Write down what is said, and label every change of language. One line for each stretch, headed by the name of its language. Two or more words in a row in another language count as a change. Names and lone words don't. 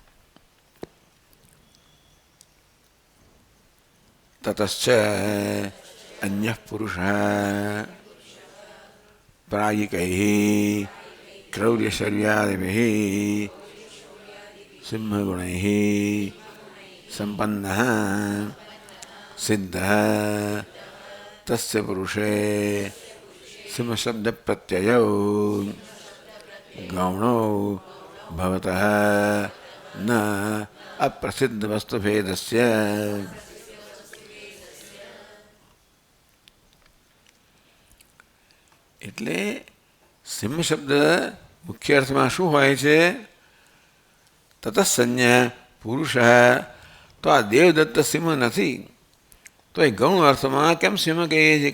Sanskrit: તતશ્ચ અન્ય પુરુષ પ્રાયિકૈ ક્રૌર્યશૌર્યાદિભિ સિંહગુણૈ સંપન્નઃ સિદ્ધઃ તસ્ય પુરુષે सिंह शब्द प्रत्ययो गौणो भवतः न अप्रसिद्ध वस्तु भेदस्य।
Gujarati: એટલે સિંહ શબ્દ મુખ્ય અર્થમાં શું હોય છે?
Sanskrit: તતસંજ્ઞ પુરુષ.
Gujarati: તો આ દેવદત્ત સિંહ નથી, તો એ ગૌણ અર્થમાં કેમ સિંહ કહીએ છીએ?